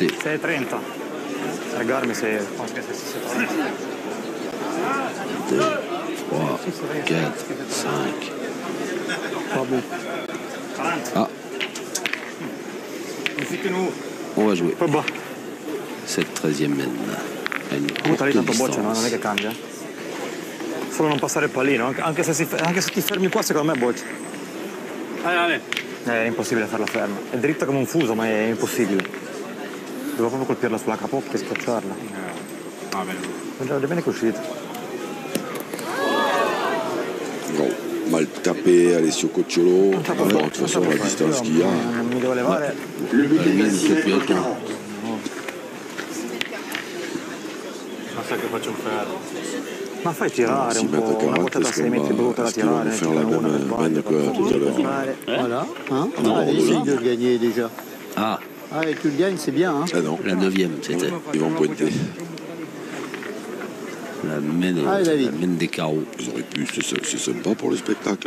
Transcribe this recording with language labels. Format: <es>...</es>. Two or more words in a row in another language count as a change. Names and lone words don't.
<fr>6.30. Regarde, c'est. 2, 3, 4, 5. Pas bon. Ah, on va jouer. Pas bas. cette 13e main.</fr> <it>Butta lì tanto boccia, no? Non è che cambia. Solo non passare il pallino, anche se ti fermi qua secondo me boccia. È impossibile farla ferma. È dritta come un fuso, ma è impossibile. Devo proprio colpirla sulla capocchia e schiacciarla. Va bene che è uscita.</it> <fr>Non, mal tapé, Alessio Cocciolo. De toute façon, la distance qu'il y a.</fr> <it>Mi devo levare.</it> <fr>Le but est placé à 40.</fr> <it>Basta che faccio un ferro. Ma fai tirare un po', 6 una quotata 6 metri brutta da tirare.</it> <fr>Faire la même main que tout à l'heure. Voilà. Hein Non, allez, oui. essaye de le gagner déjà. Ah, Ah, et tu le gagnes, c'est bien. Hein Ah non, la 9e, c'était. ils vont pointer. La main des carreaux. Ils auraient pu, c'est sympa pour le spectacle.</fr>